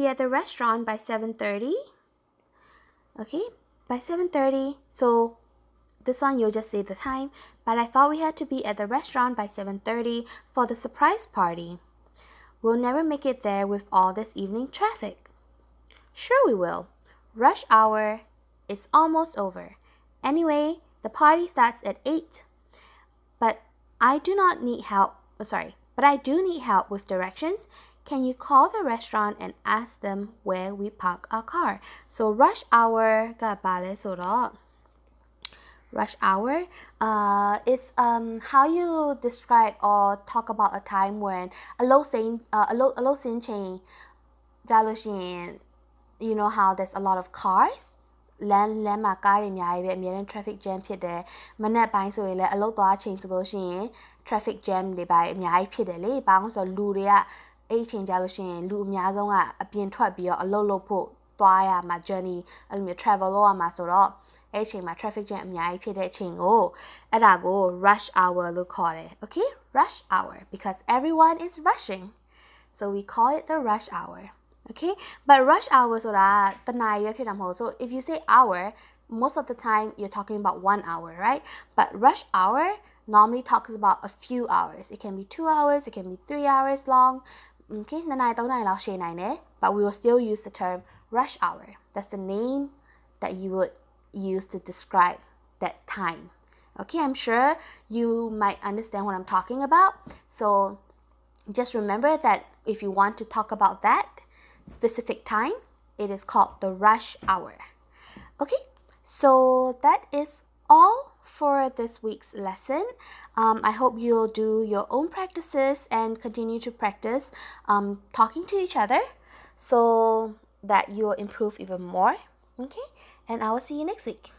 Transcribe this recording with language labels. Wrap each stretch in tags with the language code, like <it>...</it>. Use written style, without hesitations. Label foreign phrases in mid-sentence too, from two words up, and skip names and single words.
<en>at the restaurant by 7:30 okay by 7:30 so this one you'll just say the time but I thought we had to be at the restaurant by 7:30 for the surprise party we'll never make it there with all this evening traffic sure we will rush hour is almost over anyway the party starts at 8 but I do need help with directions can you call the restaurant and ask them where we park our car so rush hour</en> <my>ကပါလဲဆိုတော့</my> <en>rush hour it's how you describe or talk about a time when</en> <my>အလုပ်ဆင်းချိန်ကြာလို့ရှိရင်</my> <en>you know how there's a lot of cars</en> <my>လမ်းမှာကားတွေအများကြီးပဲအများနဲ့</my> <en>traffic jam</en> <my>ဖြစ်တယ်မနက်ပိုင်းဆိုရင်လည်းအလုပ် သွားချိန်ဆိုလို့ရှိရင်</my> <en>traffic jam</en> <my>တွေပါအများကြီးဖြစ်တယ်လေဘာလို့ဆိုတော့လူတွေကအဲ့ချိန်ကြာလို့ရှိရင်လူအများဆုံးကအပြင်ထွက်ပြီးတော့အလုပ်လုပ်ဖို့သွားရမှာ journey အဲ့လိုမျိုး travel လုပ်ရမှာဆိုတော့အဲ့ချိန်မှာ</my> <en>traffic jam</en> <my>အများကြီးဖြစ်တဲ့အ ချိန်ကိုအဲ့ဒါကို</my> <en>rush hour</en> <my>လို့ခေါ်တယ်</my> <en>okay rush hour because everyone is rushing so we call it the rush hour okay but rush hour</en> <my>ဆိုတာတနာရီပဲဖြစ်တာမဟုတ်</my> <en>so if you say hour most of the time you're talking about 1 hour right but rush hour normally talks about a few hours it can be 2 hours it can be 3 hours long okay 2 နာ</en> <my>ရီ 3 နာရီလောက်ရှည်နိုင်တယ်</my> <en>but we will still use the term rush hour that's the name that you would use to describe that time okay I'm sure you might understand what I'm talking about so just remember that if you want to talk about that specific time it is called the rush hour okay so that is all for this week's lesson I hope you'll do your own practices and continue to practice talking to each other so that you'll improve even more okay and I will see you next week</en>